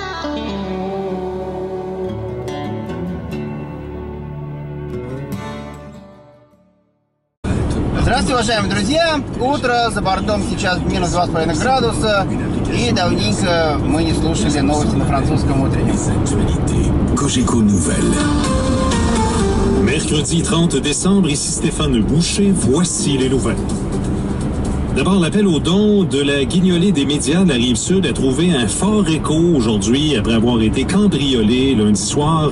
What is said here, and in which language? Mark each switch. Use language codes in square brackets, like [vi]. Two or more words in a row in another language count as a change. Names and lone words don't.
[ru] Здравствуйте, уважаемые друзья! Утро, за бортом сейчас минус 2,5 градуса, и давненько мы не слушали новости на французском утреннем. [fr] Mercredi 30 décembre, ici Stéphane Boucher, voici les nouvelles. D'abord, l'appel aux dons de la guignolée des médias de la Rive-Sud a trouvé un fort écho aujourd'hui après avoir été cambriolé lundi soir.